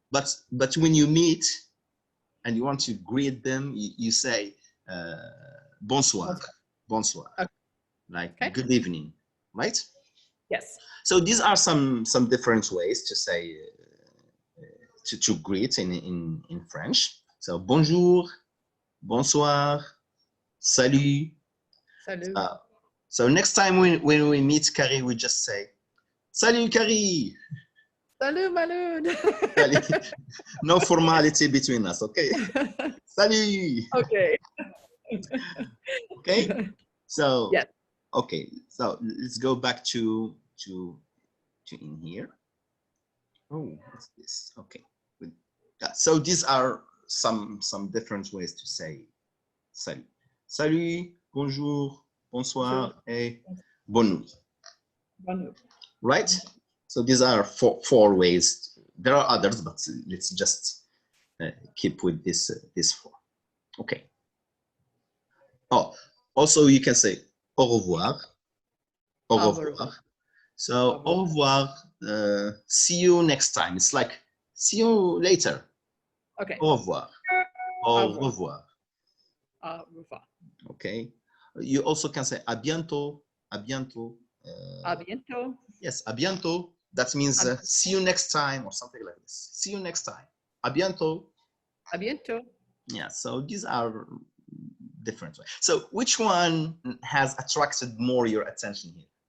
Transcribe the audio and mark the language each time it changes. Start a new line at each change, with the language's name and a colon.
English: But when you meet and you want to greet them, you say bonsoir.
French: Bonsoir.
English: Okay. Like good evening, right? Yes. So these are some different ways to say to greet in French.
French: So bonjour, bonsoir, salut. Salut.
English: So next time when we meet Carrie, we just say salut Carrie.
French: Salut Malune.
English: No formality between us, okay?
French: Salut.
English: Okay. Okay. So yes. Okay. So let's go back to in here. Oh, what's this? Okay. So these are some different ways to say salut.
French: Salut, bonjour, bonsoir, et bonne nuit. Bonne nuit.
English: Right? So these are four ways. There are others, but let's just keep with this four. Okay. Oh, also you can say au revoir.
French: Au revoir. So au revoir.
English: See you next time. It's like see you later. Okay.
French: Au revoir. Au revoir. Au revoir.
English: Okay. You also can say à bientôt.
French: À bientôt. À bientôt. Yes, à bientôt.
English: That means see you next time or something like this. See you next time.
French: À bientôt. À bientôt.
English: Yeah, so these are different ways. So which one has attracted more your attention here?